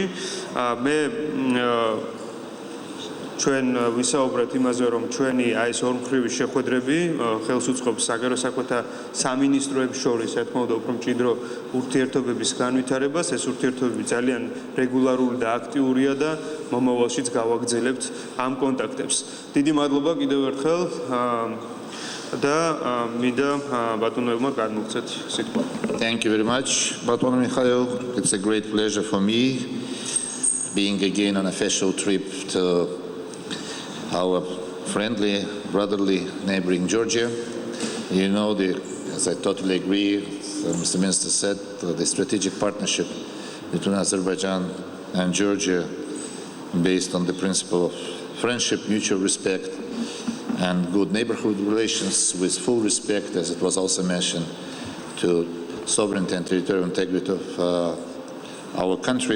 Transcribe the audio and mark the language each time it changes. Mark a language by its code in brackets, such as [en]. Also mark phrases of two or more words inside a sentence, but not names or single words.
[ka] მე ჩვენ ვისაუბრეთ იმაზე, რომ ჩვენი ეს ორმხრივი შეხვედრები ხელს უწყობს საგარეო საქმეთა სამინისტროებს შორის, რა თქმა უნდა, უფრო მჭიდრო ურთიერთობების განვითარებას. ეს ურთიერთობები ძალიან რეგულარული და აქტიურია და მომავალშიც გავაგრძელებთ ამ კონტაქტებს. დიდი მადლობა კიდევ ერთხელ და მინდა ბატონო ელმარ გადმოგცეთ სიტყვა. [en] Thank you very much, [ka] ბატონო მიხეილ. [en] It's a great pleasure for me being again on official trip to our friendly, brotherly neighboring Georgia. You know, as I totally agree, Mr. Minister said, the strategic partnership between Azerbaijan and Georgia based on the principle of friendship, mutual respect, and good neighborhood relations with full respect, as it was also mentioned, to sovereignty and territorial integrity of our countries.